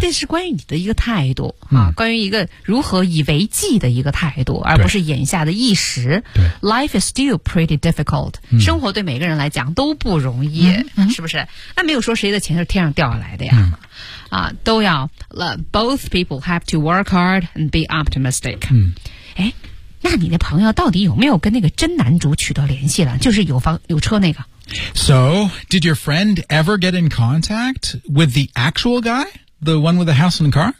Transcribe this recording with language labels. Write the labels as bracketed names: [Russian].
[Chinese] 这是关于你的一个态度、 mm. 啊关于一个如何以为计的一个态度而不是眼下的一时。对。 [English] Life is still pretty difficult,、 mm. [Chinese] 生活对每个人来讲都不容易、 mm-hmm. 是不是那没有说谁的钱是天上掉下来的呀。 Mm. 都要 [English] both people have to work hard and be optimistic、嗯、 [Chinese] 诶那你的朋友到底有没有跟那个真男主取得联系了就是有房有车那个 [English] So, did your friend ever get in contact with the actual guy? The one with the house and the car?、